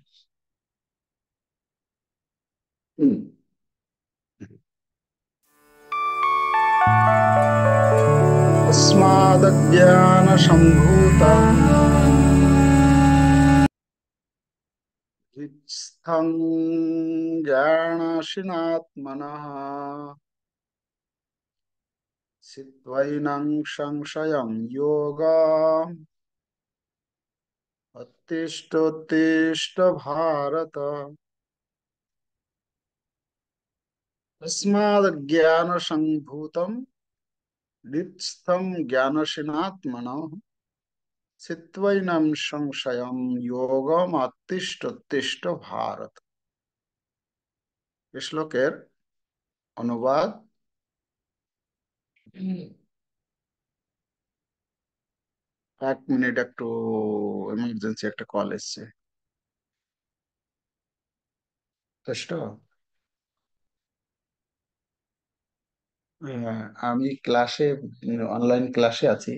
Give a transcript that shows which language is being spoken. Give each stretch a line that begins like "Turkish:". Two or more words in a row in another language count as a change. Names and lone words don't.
Sanskrit: তস্মাদজ্ঞান সম্ভূতং হৃৎস্থং জ্ঞানাশীনাত্মনঃ চিত্বৈনং সংশয়ং যোগঃ उत्तिष्ठोत्तिष्ठ भारत। तस्मादज्ञानसम्भूतं हृत्स्थं ज्ञानशीनात्मनः चित्वैनं संशयं योगम् उत्तिष्ठ भारत।
Bangla: এই শ্লোকের অনুবাদ। এক মিনিট, একটু এমার্জেন্সি একটা কল এসছে। কষ্ট। আমি ক্লাসে, অনলাইন ক্লাসে আছি।